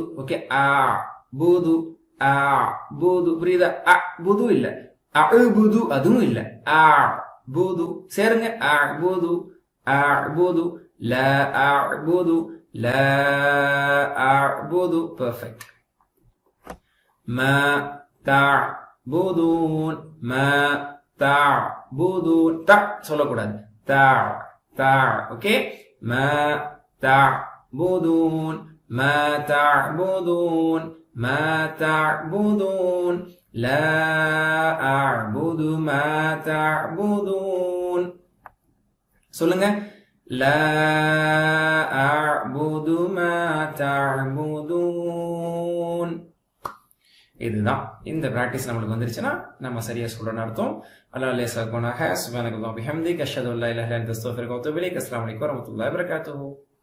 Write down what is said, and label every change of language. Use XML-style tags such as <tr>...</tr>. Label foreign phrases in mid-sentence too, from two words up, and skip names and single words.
<ar>ஓகே, أعبد أعبد. புரியுதா?</ar> <ta>அஅ்புது இல்ல, அஅ்புது அதுவும் இல்ல, அஅ்புது.</ta> <ar>சேருங்க. أعبد أعبد لا أعبد لا أعبد. பெர்ஃபெக்ட். ما تعبدون ما تعبدون.</ar> <ta>த சொல்லக்கூடாது. த த. ஓகே.</ta> <ar>ما تعبدون ما تعبدون ما تعبدون لا أعبد ما تعبدون. சொல்லுங்க. لا أعبد ما تعبدون.</ar> <ta>இதுதான். இந்த பிராக்டிஸ் நம்மளுக்கு வந்துருச்சுன்னா நம்ம சரியா சொல்றோம்னு அர்த்தம். அல்லாஹ் லேசாக்குனாக.</ta> <ar>سبحان الله وبحمده أشهد أن لا إله إلا أنت أستغفرك وأتوب إليك. السلام عليكم ورحمة الله وبركاته.</ar>